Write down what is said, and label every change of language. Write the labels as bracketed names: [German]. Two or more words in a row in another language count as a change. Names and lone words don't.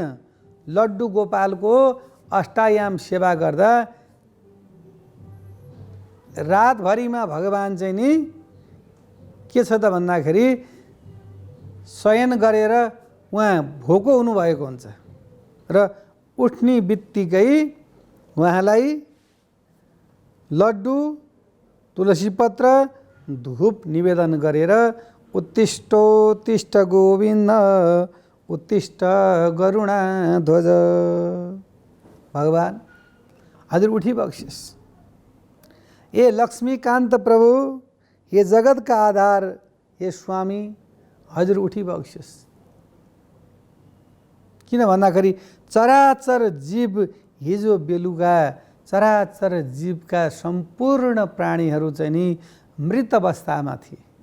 [Nepali] लड्डु गोपालको अष्टायाम सेवा गर्दा रातभरिमा भगवान चाहिँ नि के छ त भन्दाखेरि शयन गरेर उहाँ भोको हुनुभएको हुन्छ र उठ्ने बित्तिकै उहाँलाई लड्डु तुलसी पत्र धूप निवेदन गरेर [Sanskrit] उत्तिष्ठोत्तिष्ठ गोविन्द उत्तिष्ठ गरुणा ध्वज, [Nepali] भगवान हजुर उठी बख्सियोस्। ए लक्ष्मीकान्त प्रभु, [Hindi] हे जगत का आधार, [Nepali] हे स्वामी हजुर उठी बख्सियोस्। किन भन्दाखेरि चराचर जीव हिजो बेलुका चराचर जीवका सम्पूर्ण प्राणीहरू चाहिँ नि मृत अवस्थामा थिए।